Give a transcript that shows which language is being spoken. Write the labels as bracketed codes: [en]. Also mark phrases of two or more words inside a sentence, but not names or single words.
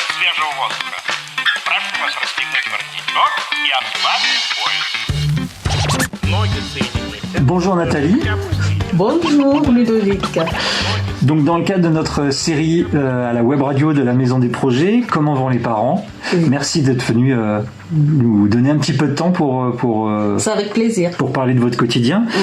[ru] свежего воздуха. Прошу вас расстегнуть воротничок и отправить в поезд. Ноги соединены. [fr] Bonjour Nathalie. Bonjour Ludovic. Donc dans le cadre de notre série à la web radio de la Maison des Projets, Comment vont les parents, Oui. Merci d'être venu nous donner un petit peu de temps pour C'est avec plaisir. pour parler de votre quotidien. Oui.